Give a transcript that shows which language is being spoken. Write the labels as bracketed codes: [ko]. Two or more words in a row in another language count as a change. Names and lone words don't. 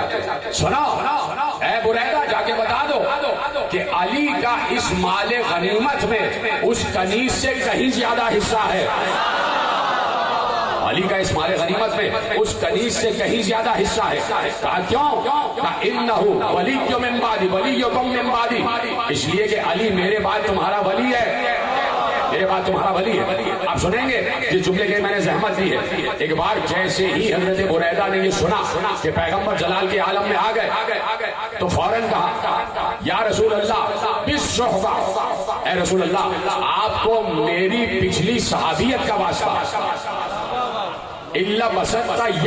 [ur] سنو اے بریدہ جا کے بتا دو کہ علی کا اس مال غنیمت میں اس کنیز سے کہیں زیادہ حصہ ہے۔ علی کا اس مال غنیمت میں اس کنیز سے کہیں زیادہ حصہ ہے۔ کہا کیوں؟ کہا [ar] انہو ولی من بعدی ولیکم من بعدی، [ur] اس لیے کہ علی میرے بعد تمہارا ولی ہے، میرے بعد تمہارا ولی ہے۔ آپ سنیں گے جس جملے کے میں نے زحمت دی ہے۔ ایک بار جیسے ہی حضرت بریدہ نے یہ سنا کہ پیغمبر جلال کے عالم میں آ گئے تو فوراً کہا [ar] یا رسول اللہ بالصحبہ، [ur] اے رسول اللہ آپ کو میری پچھلی صحابیت کا واسطہ، [ar] اللہ بسطہ